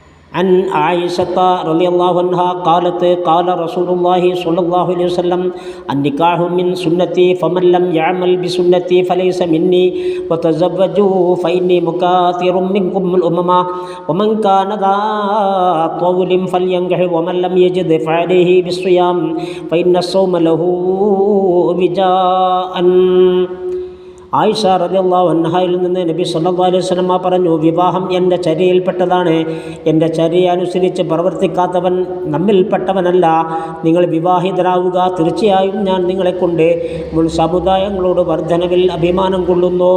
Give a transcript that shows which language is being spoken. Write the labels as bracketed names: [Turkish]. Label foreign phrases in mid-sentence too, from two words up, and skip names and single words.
[Arabic] عن عائشة رضي الله عنها قالت قال رسول الله صلى الله عليه وسلم النكاح من سنتي فمن لم يعمل بسنتي فليس مني وتزوجوا فإني مكاثر منكم الأمم ومن كان ذا طول فلينكح ومن لم يجد فعليه بالصيام فإن الصوم له وجاء. [Malayalam] ആയിഷ [Arabic] رضي الله عنها [Malayalam] നിന്ന് നബി [Arabic] صلى الله عليه وسلم [Malayalam] പറഞ്ഞു, വിവാഹം എൻ്റെ ചര്യയിൽപ്പെട്ടതാണ്. എൻ്റെ ചര്യ അനുസരിച്ച് പ്രവർത്തിക്കാത്തവൻ നമ്മിൽപ്പെട്ടവനല്ല. നിങ്ങൾ വിവാഹിതരാവുക. തീർച്ചയായും ഞാൻ നിങ്ങളെക്കൊണ്ട് മുൻ സമുദായങ്ങളോട് വർധനവിൽ അഭിമാനം കൊള്ളുന്നു.